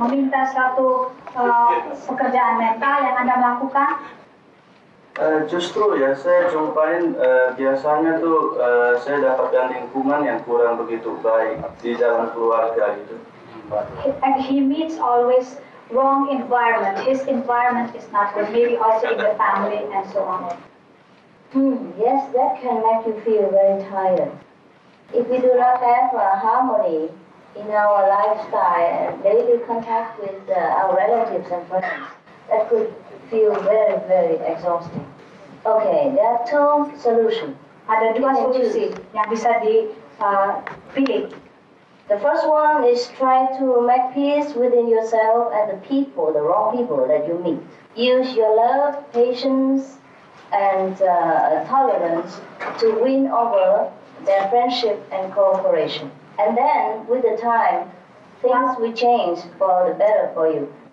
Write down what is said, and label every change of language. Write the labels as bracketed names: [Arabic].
[Indonesian] Meminta suatu pekerjaan mental yang Anda melakukan? Justru ya saya jumpain biasanya tuh saya dapatkan lingkungan yang kurang begitu baik di dalam keluarga gitu. [English] He meets always wrong environment. His environment is not good. Maybe also in the family and so on. Yes, that can make you feel very tired. If we do not have harmony in our lifestyle and daily contact with our relatives and friends, that could feel very, very exhausting. Okay, there are two solutions. [Indonesian] Ada dua solusi yang bisa dipilih. [English] The first one is try to make peace within yourself and the people, the wrong people that you meet. Use your love, patience, and tolerance to win over their friendship and cooperation. And then, with the time, things will change for the better for you.